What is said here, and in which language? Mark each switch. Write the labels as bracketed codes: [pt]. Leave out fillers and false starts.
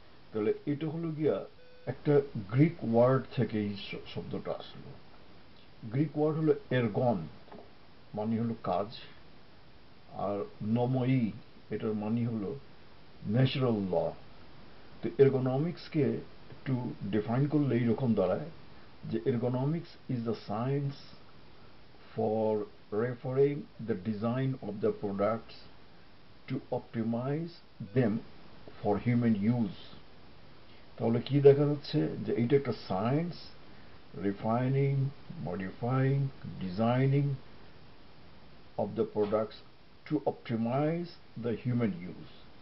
[bn] তাহলে এটা হলো গিয়া একটা গ্রিক ওয়ার্ড থেকে এই শব্দটা আসলো। গ্রিক ওয়ার্ড হলো এরগন, মানে হলো কাজ, আর নময়ী, এটার মানে হলো ন্যাচারাল ল। তো এরগোনমিক্সকে একটু ডিফাইন করলে এইরকম দাঁড়ায় যে [en] Ergonomics is the science for referring the design of the products to optimize them for human use। [bn] তাহলে কি দেখা যাচ্ছে যে এইটা একটা science, [en] Refining, modifying, designing of the products to optimize the human use।